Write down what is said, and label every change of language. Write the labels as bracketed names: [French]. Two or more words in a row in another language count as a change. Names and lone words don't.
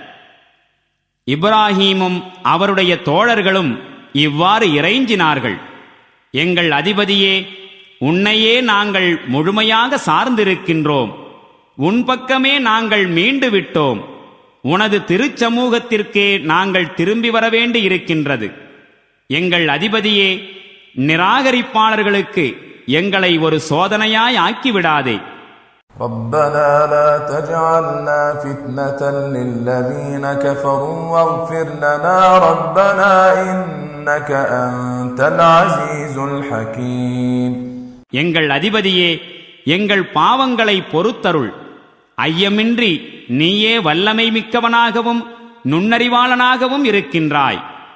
[Tamil] இப்ராஹீமும் அவருடைய தோழர்களும் இவ்வாறு இறைஞ்சினார்கள், எங்கள் அதிபதியே, உன்னையே நாங்கள் முழுமையாக சார்ந்திருக்கின்றோம். உன் பக்கமே நாங்கள் மீண்டு விட்டோம். உனது திருச்சமூகத்திற்கே நாங்கள் திரும்பி வரவேண்டி இருக்கின்றது. எங்கள் அதிபதியே, நிராகரிப்பாளர்களுக்கு எங்களை ஒரு சோதனையாய் ஆக்கிவிடாதே. [Arabic] ربنا لا تجعلنا فتنة للذين كفروا واغفر لنا ربنا إنك أنت العزيز الحكيم. [Tamil] எங்கள் அதிபதியே, எங்கள் பாவங்களை பொறுத்தருள். ஐயமின்றி நீயே வல்லமை மிக்கவனாகவும் நுண்ணறிவாளனாகவும் இருக்கின்றாய்.